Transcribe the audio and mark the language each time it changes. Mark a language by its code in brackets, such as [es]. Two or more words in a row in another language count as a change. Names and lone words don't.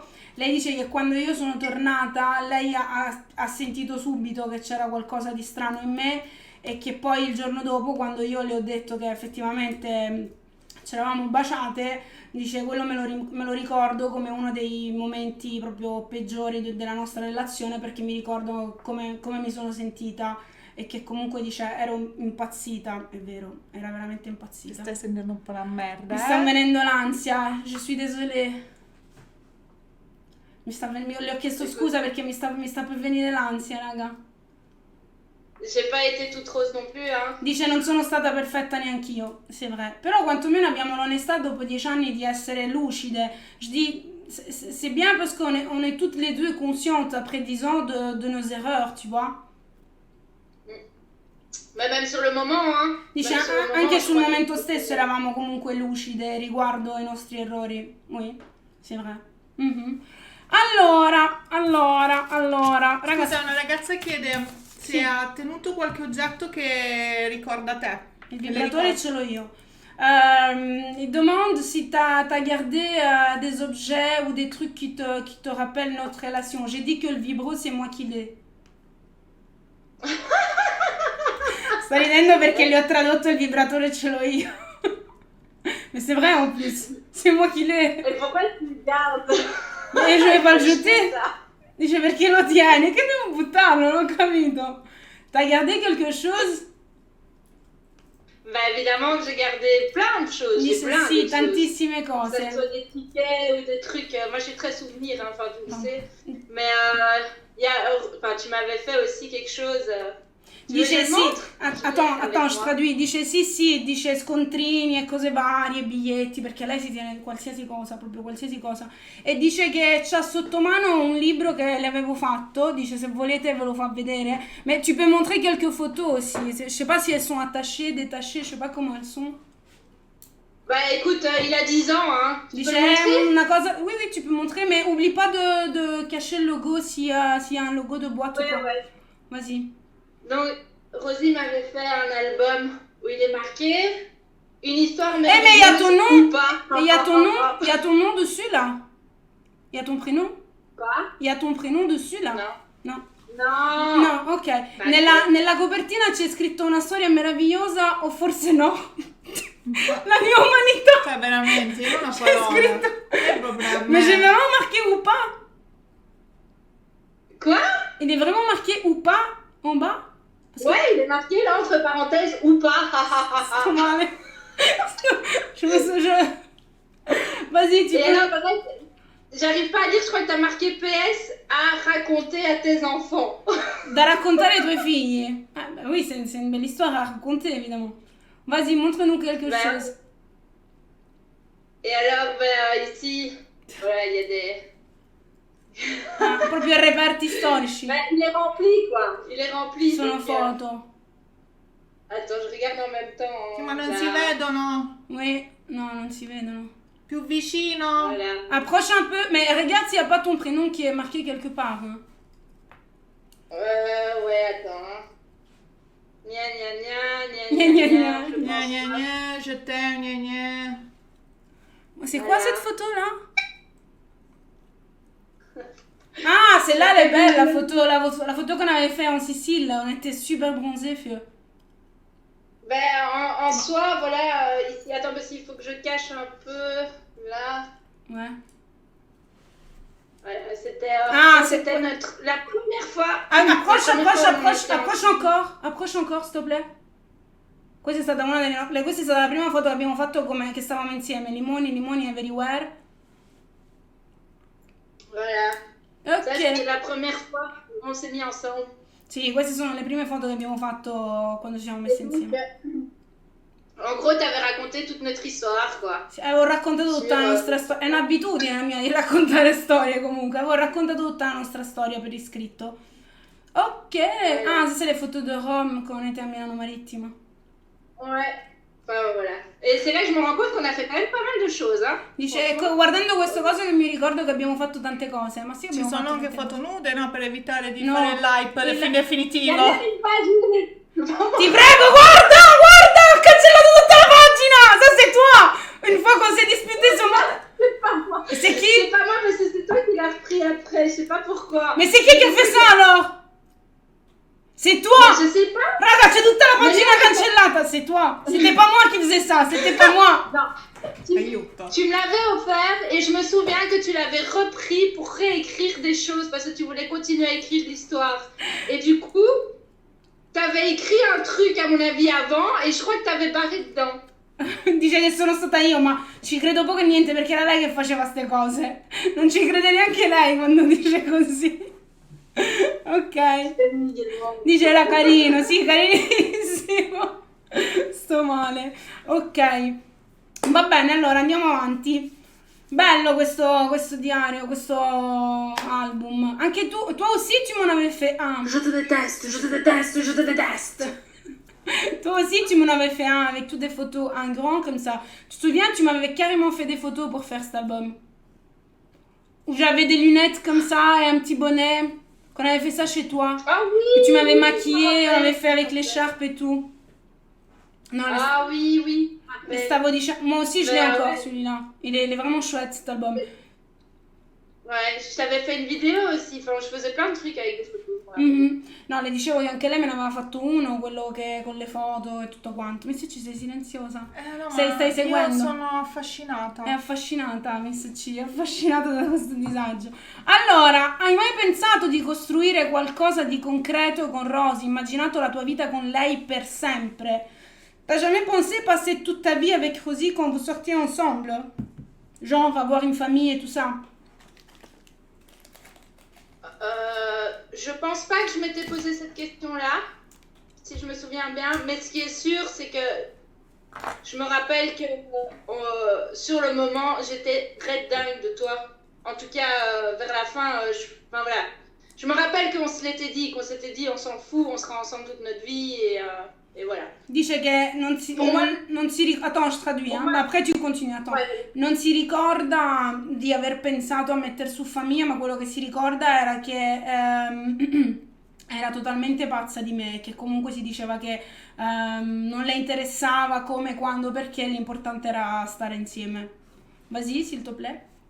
[it] Lei dice che quando io sono tornata lei ha sentito subito che c'era qualcosa di strano in me e che poi il giorno dopo, quando io le ho detto che effettivamente ci eravamo baciate, dice quello me lo ricordo come uno dei momenti proprio peggiori della nostra relazione, perché mi ricordo come mi sono sentita e che comunque dice ero impazzita, è vero, era veramente impazzita. Stai sentendo un po' la merda. Mi sta venendo l'ansia, [fr] je suis désolée. [it] Le ho chiesto scusa perché mi sta per venire l'ansia, raga. [fr] J'ai pas été toute rose non plus, hein. [it] Dice non sono stata perfetta neanch'io, [fr] c'est vrai. [it] Però quantomeno abbiamo l'onestà dopo 10 anni di essere lucide. [fr] Je dis, c'est bien parce qu'on est toutes les deux conscientes après 10 ans de nos erreurs, tu vois. Ma même sur le moment, hein. [it] Dice anche sul momento stesso eravamo comunque lucide riguardo ai nostri errori. [fr] Oui, c'est vrai. [it] Mm-hmm. Allora, ragazzi. Scusa, una ragazza chiede se ha tenuto qualche oggetto che ricorda te. Il vibratore ce l'ho io. [fr] Il demande si t'as gardé des objets ou des trucs qui te rappellent notre relation. J'ai dit que le vibro c'est moi qui l'ai. [it] Sto ridendo perché gli ho tradotto il vibratore ce l'ho io. [fr] Mais c'est vrai en plus. C'est moi qui l'ai. Et pourquoi tu le gardes? E je vais pas le jeter. [it] Dice perché lo tieni? Che devo buttarlo? Non ho capito. [fr] T'as gardé quelque chose? Bah évidemment que j'ai gardé plein de choses. J'ai plein [it] sì, [fr] de [it] tantissime [fr] choses. [it] cose. [fr] Que ce soit des tickets ou des trucs. Moi, je suis très souvenir, hein, enfin, tu le sais. Mais tu m'avais fait aussi quelque chose. [it] Dice sì, [fr] attends, je traduis. [it] Dice sì, dice scontrini e cose varie, biglietti, perché lei si tiene qualsiasi cosa, proprio qualsiasi cosa. E dice che c'ha sotto mano un libro che le avevo fatto, dice se volete ve lo fa vedere. [fr] Mais tu peux montrer quelques photos aussi. Je sais pas si elles sont attachées, détachées, je sais pas comment elles sont. Bah écoute, il a 10 ans, hein. Tu peux le [it] Dice [fr] montrer? [it] una cosa, [fr] oui, tu peux montrer, mais oublie pas de cacher le logo s'il y a un logo de boîte ou quoi. Ouais. Vas-y. Donc, Rosie m'avait fait un album où il est marqué une histoire mais il y a ton nom. ou pas. Il y a ton nom dessus là. Il y a ton prénom. Quoi? Il y a ton prénom dessus là. [it] No. No, ok. Nella copertina c'è scritto una storia meravigliosa o forse no. La mia umanità. Cioè veramente, io non ho C'è parole. scritto. È proprio a me. [fr] Mais j'ai vraiment marqué ou pas. Quoi? Il est vraiment marqué ou pas en bas. Ouais, il est marqué là entre parenthèses ou pas. [it] Sto male. [fr] Vas-y, tu Et peux. alors, pareil, J'arrive pas à dire, je crois que t'as marqué PS à raconter à tes enfants. [it] Da raccontare ai tuoi figli. [fr] Bah oui, c'est une belle histoire à raconter, évidemment. Vas-y, montre-nous quelque chose. Et alors, ici, voilà, il y a des... [it] Proprio reperti storici. [fr] il est rempli, quoi. Il est rempli. [it] Sono foto. [fr] Attends, je regarde en même temps. [it] Ma non si vedono. Oui, no, non si vedono. Più vicino. [fr] Voilà. Approche un peu, mais regarde s'il n'y a pas ton prénom qui est marqué quelque part. Hein. Ouais, attends. Hein. Gna gna gna Gna, gna, gna. je pense Gna gna pas. gna, je t'aime, gna gna. C'est quoi Voilà. cette photo-là? Ah, celle-là, elle est belle, la photo qu'on avait fait en Sicile. On était super bronzés, fieu. En soi, voilà, ici, attends, parce qu'il faut que je cache un peu, là. Ouais. Ouais, c'était c'est la première fois. Ah, approche encore. ancora, s'il te plaît. [it] Questa è stata questa è stata la prima foto che abbiamo fatto che stavamo insieme. Limoni everywhere. [fr] Voilà. Ok. Ça, c'était la première fois qu'on s'est mis ensemble. [it] Sì, queste sono le prime foto che abbiamo fatto quando ci siamo messi insieme. [fr] En gros, t'avais raconté toute notre histoire, quoi. [it] Sì, avevo raccontato tutta la nostra storia. È un'abitudine la mia di raccontare storie comunque. Avevo raccontato tutta la nostra storia per iscritto. Ok. [fr] Ah, ça c'est les photos de Rome quand on était à Milano Marittima. Ouais. Enfin, voilà. Et c'est là que je me rends compte qu'on a fait quand même pas mal de choses, hein. [it] Dice, guardando queste cose che mi ricordo che abbiamo fatto tante cose. Ma sì, Ci abbiamo sono fatto anche tante foto cose. nude, no? Per evitare di No. fare il live [fr] Il y [it] definitivo. [fr] a même une page. [it] Ti prego, guarda, ho cancellato tutta la pagina. [fr] Ça c'est toi. Une fois qu'on s'est disputé sur moi. C'est pas moi. C'est C'est qui? pas moi, mais c'est toi qui l'as repris après. Je sais pas pourquoi. Mais c'est qui a fait ça alors? C'est toi. Mais je sais pas. [it] Raga, c'è tutta la pagina cancellata, [fr] c'est toi. C'était pas moi qui faisais ça, c'était pas moi. Non. [it] Aiuto. [fr] Tu me l'avais offert et je me souviens que tu l'avais repris pour réécrire des choses parce que tu voulais continuer à écrire l'histoire. Et du coup, t'avais écrit un truc à mon avis avant et je crois que t'avais barré dedans. [it] Dice che sono stata io, ma ci credo poco e niente perché era lei che faceva ste cose. Non ci crede neanche lei quando dice così. Ok. Dice era carino, sì, carinissimo. Sto male. Ok. Va bene, allora andiamo avanti. Bello questo diario, questo album. [fr] Anche toi aussi tu m'en avais fait un. Je te déteste, je te déteste, je te déteste. Toi aussi tu m'en avais fait un avec toutes des photos en grand comme ça. Tu te souviens, tu m'avais carrément fait des photos pour faire cet album. Où j'avais des lunettes comme ça et un petit bonnet. Qu'on avait fait ça chez toi. Ah oui. Que tu m'avais maquillée, on avait fait avec l'écharpe et tout. Non, Ah oui, oui. [it] le stavo dicendo. [fr] Moi aussi je l'ai Mais, encore ouais. celui-là. Il est vraiment chouette cet album. Ouais, je t'avais fait une vidéo aussi. Enfin, je faisais plein de trucs avec des photos. Ouais. Mhm. [it] No, le dicevo che anche lei me ne aveva fatto uno, quello che con le foto e tutto quanto. Mi ci sei silenziosa? No, Stai seguendo? Io sono affascinata. È affascinata, Miss C, è affascinata da questo disagio. Allora, hai mai pensato di costruire qualcosa di concreto con Rosy? Immaginato la tua vita con lei per sempre? [fr] T'as jamais pensé passer toute ta vie avec Rosy quand vous sortiez ensemble? Genre avoir une famille et tout ça? Je pense pas que je m'étais posé cette question-là, si je me souviens bien. Mais ce qui est sûr, c'est que je me rappelle que sur le moment, j'étais très dingue de toi. En tout cas, vers la fin, enfin voilà. Je me rappelle qu'on se l'était dit, qu'on s'était dit, on s'en fout, on sera ensemble toute notre vie et voilà. [it] Dice che non si ricorda. [fr] Attends, je traduis, hein? Ma après [it] tu continui, [fr] attends. Ouais. [it] Non si ricorda di aver pensato a mettere su famiglia, ma quello che si ricorda era che era totalmente pazza di me, che comunque si diceva che non le interessava come, quando, perché l'importante era stare insieme. [fr] Vas-y, s'il te plaît.